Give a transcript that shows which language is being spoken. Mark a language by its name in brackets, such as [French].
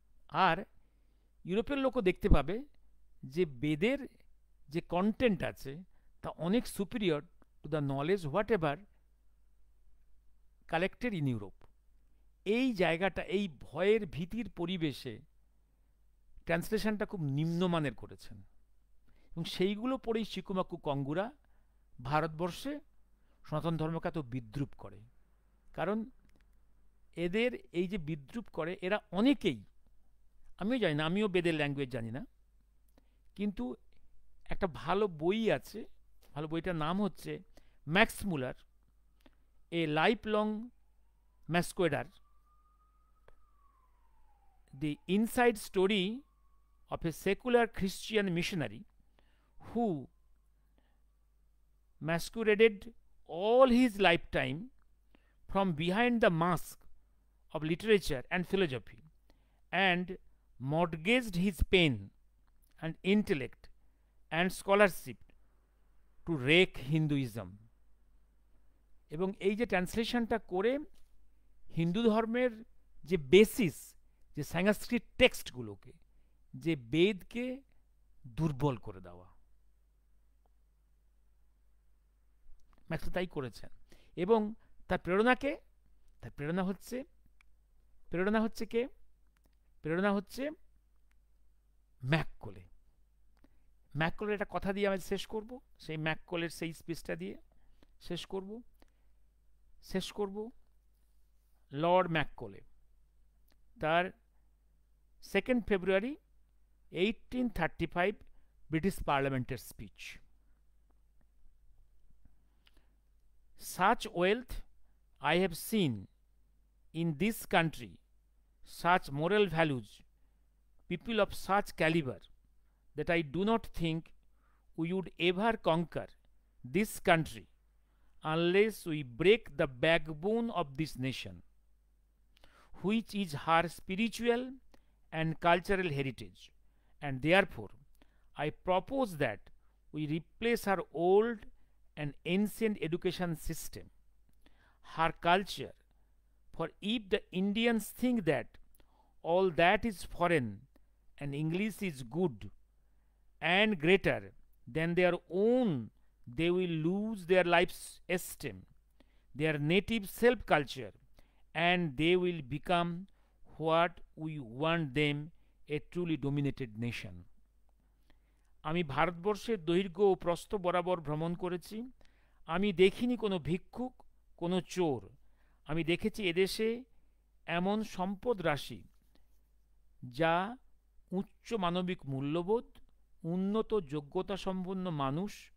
[Bangla] আর ইউরোপের লোকও দেখতে পাবে যে বেদের যে কন্টেন্ট আছে তা অনেক [English] Superior to the knowledge whatever collected in Europe. [Bangla] এই জায়গাটা, এই ভয়ের ভীতির পরিবেশে ট্রান্সলেশনটা খুব নিম্নমানের করেছেন। এবং সেইগুলো পড়েই সিকুমাকু কঙ্গুরা ভারতবর্ষে সনাতন ধর্মকে এত বিদ্রুপ করে। কারণ এদের এই যে বিদ্রূপ করে এরা অনেকেই, আমিও জানি না, আমিও বেদের ল্যাঙ্গুয়েজ জানি না, কিন্তু একটা ভালো বই আছে, ভালো বইটার নাম হচ্ছে max Muller, [English] A lifelong masquerader, the inside story of a secular Christian missionary who masqueraded all his lifetime from behind the mask of literature and philosophy and mortgaged his pen and intellect and scholarship to rake Hinduism. [Bangla] এবং এই যে ট্রান্সলেশনটা করে হিন্দু ধর্মের যে basis, যে সংস্কৃত টেক্সটগুলোকে, যে বেদকে দুর্বল করে দেওয়া, ম্যাক্স তাই করেছেন। এবং তার প্রেরণাকে, তার প্রেরণা হচ্ছে কে? প্রেরণা হচ্ছে ম্যাককলে। ম্যাককলের একটা কথা দিয়ে আমি শেষ করব, সেই ম্যাককলের সেই স্পিচটা দিয়ে শেষ করব। লর্ড ম্যাককলে তার 2 ফেব্রুয়ারি 1835 ব্রিটিশ পার্লামেন্টের speech. [English] Such wealth I have seen in this country, such moral values, people of such caliber, that I do not think we would ever conquer this country unless we break the backbone of this nation, which is her spiritual and cultural heritage, and therefore I propose that we replace her old and ancient education system, her culture, for if the Indians think that all that is foreign and English is good and greater than their own, they will lose their life's esteem, their native self-culture, and they will become what we want them, a truly dominated nation. [Bangla] আমি ভারতবর্ষের দৈর্ঘ্য ও প্রস্থ বরাবর ভ্রমণ করেছি। আমি দেখিনি কোনো ভিক্ষুক, কোনো চোর। আমি দেখেছি এদেশে এমন সম্পদ রাশি যা উচ্চ মানবিক মূল্যবোধ, উন্নত যোগ্যতা সম্পন্ন মানুষ।